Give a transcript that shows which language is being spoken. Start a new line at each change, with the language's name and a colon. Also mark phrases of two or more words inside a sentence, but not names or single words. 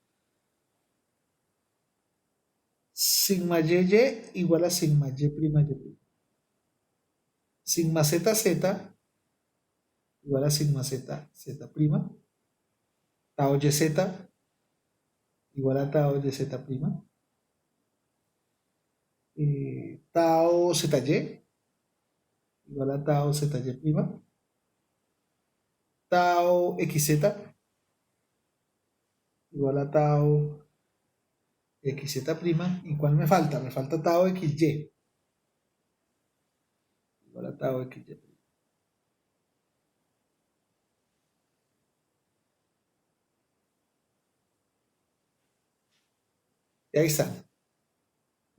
Spanish: Sigma y igual a sigma y prima y prima. Sigma z igual a sigma z prima. Tau y z igual a tau y z prima. Tau zy igual a tau zy prima. Tau xz igual a tau xz prima. ¿Y cuál me falta? Me falta tau xy igual a tau xy prima. Y ahí están.